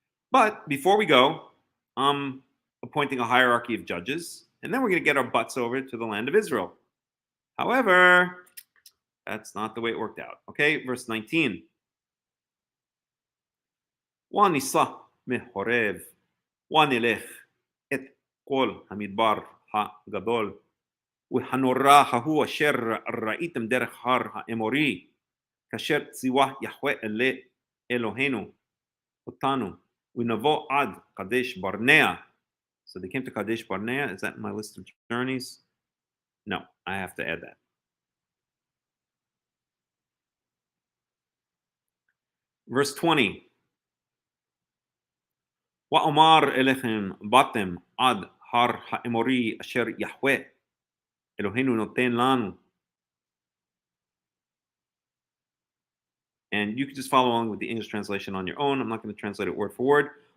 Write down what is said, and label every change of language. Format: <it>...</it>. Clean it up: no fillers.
<en>But before we go, I'm appointing a hierarchy of judges, and then we're going to get our butts over to the land of Israel. However, that's not the way it worked out. Okay, verse 19.</en> <he>וניסע מחורב ונלך את כל המדבר הגדול והנורא ההוא אשר ראיתם דרך הר האמורי כאשר ציווה יהוה אלוהינו אותנו ונבוא עד קדש ברנע.</he> <en>So they came to Kadesh Barnea. Is that in my list of journeys? No, I have to add that. Verse 20.</en> <he>وأمر إليكم باתם עד הר האמורי אשר יהוה אלוהינו נותן לנו.</he> <en>And you can just follow along with the English translation on your own. I'm not going to translate it word for word.</en>